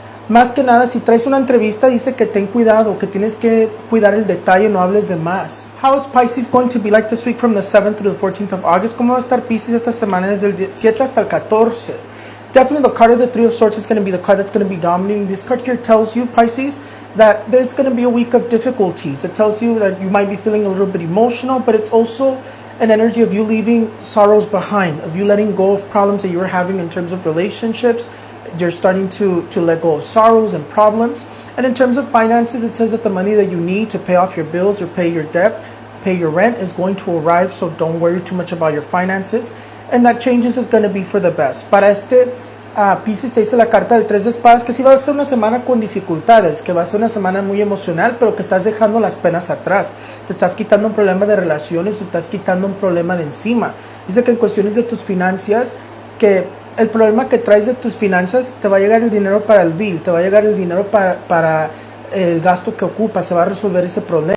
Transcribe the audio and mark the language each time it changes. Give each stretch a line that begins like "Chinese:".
Spanish: Más que nada, si traes una entrevista, dice que ten cuidado, que tienes que cuidar el detalle, no hables de más.
English: How is Pisces going to be like this week from the 7th through the 14th of August?
Spanish: ¿Cómo va a estar Pisces esta semana desde el 7 hasta el 14?
English: Definitely the card of the Three of Swords is going to be the card that's going to be dominating. This card here tells you, Pisces, that there's going to be a week of difficulties. It tells you that you might be feeling a little bit emotional, but it's also an energy of you leaving sorrows behind, of you letting go of problems that you were having in terms of relationships. You're starting to let go of sorrows and problems. And in terms of finances, it says that the money that you need to pay off your bills or pay your debt, pay your rent, is going to arrive, so don't worry too much about your finances. And that changes is going to be for the best.
Spanish: Para Pisces te dice la carta del 3 de espadas que sí va a ser una semana con dificultades, que va a ser una semana muy emocional, pero que estás dejando las penas atrás. Te estás quitando un problema de relaciones, te estás quitando un problema de encima. Dice que en cuestiones de tus finanzas, que el problema que traes de tus finanzas, te va a llegar el dinero para el bill, te va a llegar el dinero para el gasto que ocupas, se va a resolver ese problema.